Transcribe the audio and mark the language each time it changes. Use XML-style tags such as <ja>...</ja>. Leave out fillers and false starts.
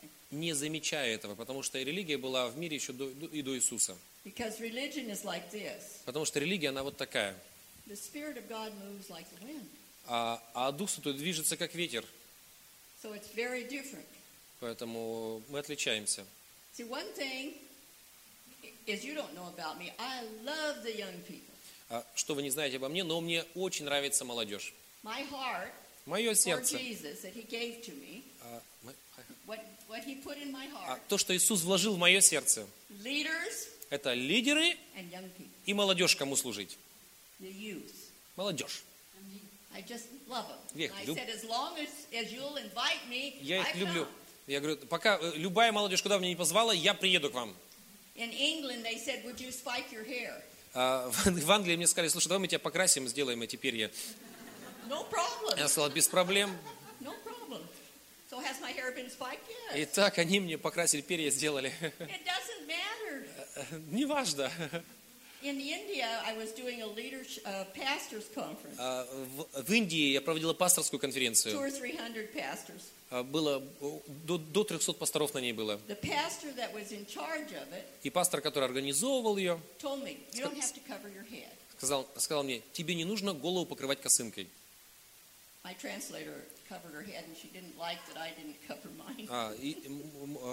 <ru>Не замечая этого, потому что религия была в мире еще до Иисуса.</ru> <en>Because religion is like this.</en> <ru>Потому что религия, она вот такая.</ru> <en>The Spirit of God moves like the wind.</en> <ru>А Дух Святой движется как ветер.</ru> <en>So it's very different.</en> <ru>Поэтому мы отличаемся.</ru> <en>See, one thing is you don't know about me. I love the young people.</en> <ru>А что вы не знаете обо мне, но мне очень нравится молодежь.</ru> <en>My heart.</en> <ru>Мое сердце.</ru> <en>For Jesus that He gave to me. What He put in my heart.</en> <ru>А то, что Иисус вложил в мое сердце.</ru> <en>Leaders.</en> <ru>Это лидеры</ru> <en>and young people.</en> <ru>И молодежь, кому служить.</ru> <en>The youth.</en> <ru>Молодежь.</ru> <en>I just love them.</en> <ru>Их</ru> <en>I</en> <ru>люб...</ru> <en>said, as long as you'll invite me,</en> <ru>я их люблю. Я говорю, пока любая молодежь, куда бы меня не позвала, я приеду к вам.</ru> <en>In England, they said, would you spike your hair?</en> <ru>В Англии мне сказали, слушай, давай мы тебя покрасим, сделаем эти перья.</ru> <en>No problem.</en> <ru>Я сказал, без проблем.</ru> <en>No problem. So has my hair been spiked yet?</en> <ru>Итак, они мне покрасили перья, сделали.</ru> <en>It doesn't matter.</en> <ru>Не важно.</ru> <en>In India, I was doing a pastors conference.</en> <ru>В Индии я проводила пасторскую конференцию.</ru> <en>200-300 pastors.</en> <ru>Было до 300 пасторов на ней было.</ru> <en>The pastor that was in charge of it.</en> <ru>И пастор, который организовывал ее.</ru> <en>Told me, you don't have to cover your head.</en> <ru>Сказал мне, тебе не нужно голову покрывать косынкой.</ru> <en>My translator covered her head, and she didn't like that I didn't cover mine.</en>